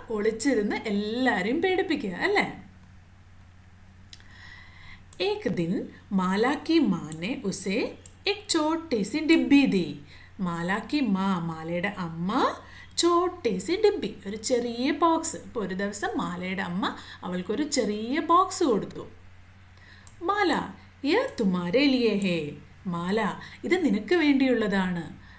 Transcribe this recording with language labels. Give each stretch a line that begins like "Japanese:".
Malayalam: ഒളിച്ചിരുന്ന് എല്ലാവരെയും പേടിപ്പിക്കുക അല്ലേ.
Hindi: एक दिन माला की माँ ने उसे एक छोटी सी डिब्बी दी. മാല കി മാ,
Malayalam: മാലയുടെ അമ്മ,
Hindi: ചോട്ടി സി ഡിബ്ബി,
Malayalam: ഒരു ചെറിയ ബോക്സ്. ഇപ്പോൾ ഒരു ദിവസം മാലയുടെ അമ്മ അവൾക്കൊരു ചെറിയ ബോക്സ് കൊടുത്തു.
Hindi: മാല യ തുമാരെ ലിയേ ഹേ. മാല,
Malayalam: ഇത് നിനക്ക് വേണ്ടിയുള്ളതാണ്.